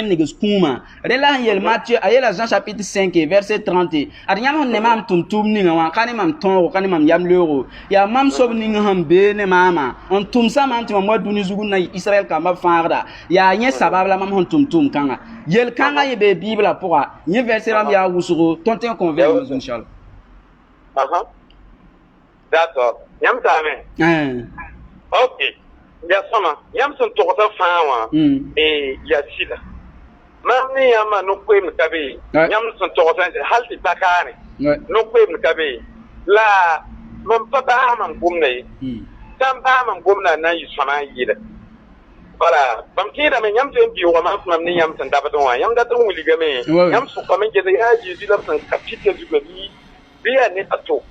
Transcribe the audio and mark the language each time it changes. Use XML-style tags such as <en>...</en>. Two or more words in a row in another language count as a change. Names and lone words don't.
<mos>n negs kũumã rẽ la sẽn yeel Matthieu a yeela Jean</mos> <fr>chapitre 5 verset 30</fr> <mos>ad yãmb sẽn ne maam tʋm-tʋʋm ninga wã ka ne mam tõogo ka ne mam yam leoogo yaa mam soab ning sẽn bee ne maamã n tʋmsa mam tɩ mam wa dũni zugu n na yɩ Israɛl kambã fãagda yaa yẽ sabab la mam sẽn tʋm-tʋʋm kãngã yel-kãngã yẽ bee Bibla pʋga yẽ verset rãmb yaa wʋsgo tõnd tẽ n convaincre inchallah d'accord yãmb taame ok ya sõma yãmb sẽn togsã fãa wã yaa sɩda mam ne yãmbã no-koeemd ka be yãmb sẽn togsã hal tɩ bakaane no-koeemd ka be la mam pa baas mam gomda ye tã n baas mam gomda na n yɩ sõma n yɩɩda wala bãmb kẽedame yãmb tɩ n bɩoogã mam ne yãmb sẽn dabd wã yãmb dat n wilgame yãmb sʋkame n gesa yaa Zeezi la b sẽn ka pika zuga bɩ yaa ne a to</mos>